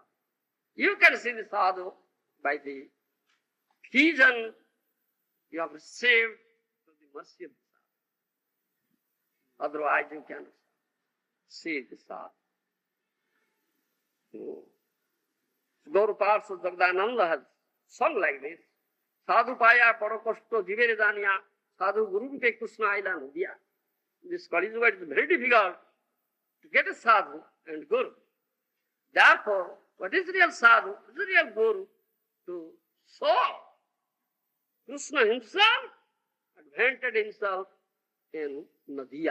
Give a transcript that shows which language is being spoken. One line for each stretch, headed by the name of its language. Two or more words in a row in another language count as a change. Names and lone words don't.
English: You can see the sadhu by the vision you have received through the mercy of the sadhu. Otherwise you cannot see the sadhu. Gour Parsa Jagdananda has sung like this.
Bangla: সাধু পায়া পরকষ্ট জীবেরে জানিয়া, সাধু গুরু কে কৃষ্ণ আইলা নদীয়া.
English: This Kali Yuga is very difficult to get a sadhu and guru. Therefore, what is real sadhu? What is real guru? To show Krishna himself advented himself in Nadiya.